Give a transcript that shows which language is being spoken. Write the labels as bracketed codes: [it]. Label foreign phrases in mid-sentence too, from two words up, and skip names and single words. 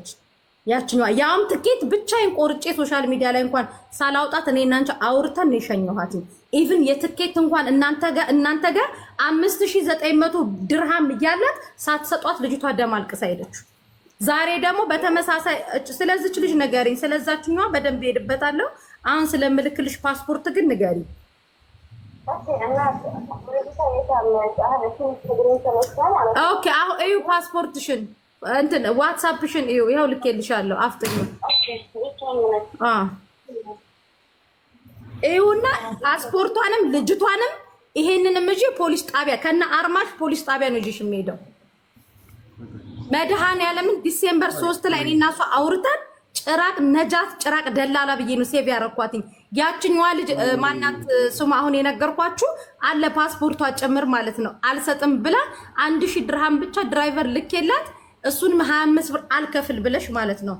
[am] ያችኛዋ ያም ትኬት ብቻዬን ቆርጬ [en] social media [am] ላይ እንኳን ሳላውጣት እኔና አንቺ አውርተን ነው የሸኘኋት። ኢቭን የትኬት እንኳን እናንተ ጋር 5900 ድርሃም እያላት ሳትሰጧት ልጅቷ ደም አልቅሳ ሄደችው። ዛሬ ደግሞ በተመሳሳይ ስለዚች ልጅ ንገሪኝ። ስለዛችኛዋ በደንብ ሄድበታለሁ። አሁን ስለምልክልሽ ፓስፖርት ግን ንገሪኝ። ኦኬ አሁን እዩ ፓስፖርትሽን እንትን ዋትስአፕሽን እዩ። ይኸው ልኬልሻለሁ። አፍጥኝ እዩና ፓስፖርቷንም ልጅቷንም ይሄንንም እጂ ፖሊስ ጣቢያ ከነ አርማሽ ፖሊስ ጣቢያ ነው እጂሽ የሚሄደው። መድኃኒዓለምን ዲሴምበር 3 ላይ እኔና እሷ አውርተን ጭራቅ ነጃት ጭራቅ ደላላ ብዬ ነው ሴቭ ያረኳትኝ። ያችኛዋ ልጅ ማናት ስሙ አሁን የነገርኳችሁ አለ ፓስፖርቷ ጭምር ማለት ነው። አልሰጥም ብላ 1000 ድርሃም ብቻ ድራይቨር ልኬላት እሱንም 25 ብር አልከፍል ብለሽ ማለት ነው።